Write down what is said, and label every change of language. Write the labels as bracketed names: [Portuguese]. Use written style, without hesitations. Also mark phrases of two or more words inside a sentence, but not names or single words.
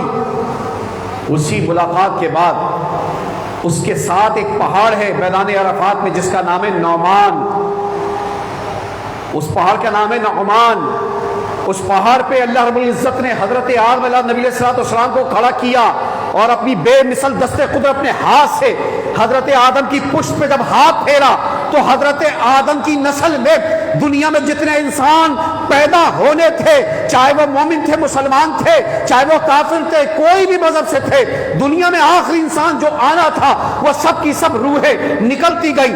[Urdu] اسی ملاقات کے بعد اس کے ساتھ ایک پہاڑ ہے میدان عرفات میں جس کا نام ہے نعمان۔ اس پہاڑ کا نام ہے نعمان۔ اس پہاڑ پہ [Arabic] اللہ رب العزت [Urdu] نے حضرت آدم علیہ نبی [Arabic] علیہ السلام [Urdu] کو کھڑا کیا، اور اپنی بے مثل دست قدرت اپنے ہاتھ سے حضرت آدم کی پشت پہ جب ہاتھ پھیرا تو حضرت آدم کی نسل میں دنیا میں جتنے انسان پیدا ہونے تھے، چاہے وہ مومن تھے، مسلمان تھے، چاہے وہ کافر تھے، کوئی بھی مذہب سے تھے، دنیا میں آخری انسان جو آنا تھا وہ سب کی سب روحیں نکلتی گئی۔